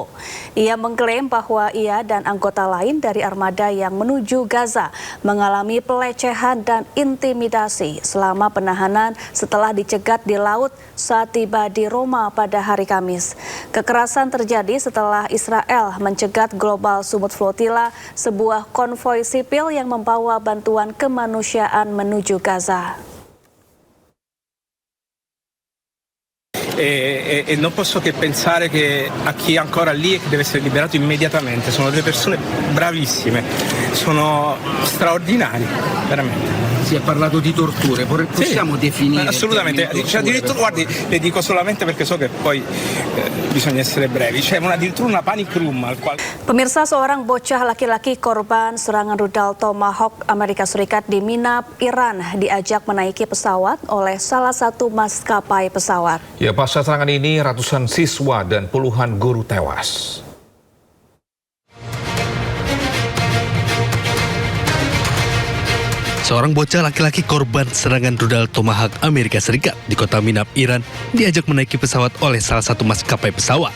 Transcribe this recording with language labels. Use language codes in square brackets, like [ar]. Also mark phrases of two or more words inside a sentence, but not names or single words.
[id] Ia mengklaim bahwa ia dan anggota lain dari armada yang menuju Gaza mengalami pelecehan dan intimidasi selama penahanan setelah dicegat di laut saat tiba di Roma pada hari Kamis. Kekerasan terjadi setelah Israel mencegat Global Sumut Flotilla, sebuah konvoi sipil yang membawa bantuan kemanusiaan menuju Gaza. [it] E non posso che pensare che a chi è ancora lì e che deve essere liberato immediatamente. Sono delle persone bravissime, sono straordinari, veramente. Si è parlato di torture, possiamo definire? Assolutamente, addirittura, guardi, le dico solamente perché so che poi bisogna essere brevi, c'è addirittura una panic room al quale... [id] Pemirsa, seorang bocah laki-laki korban serangan rudal Tomahawk Amerika Serikat di Minab, Iran diajak menaiki pesawat oleh salah satu maskapai pesawat. Ya, pasca serangan ini ratusan siswa dan puluhan guru tewas. Seorang bocah laki-laki korban serangan rudal Tomahawk Amerika Serikat di kota Minab, Iran diajak menaiki pesawat oleh salah satu maskapai pesawat.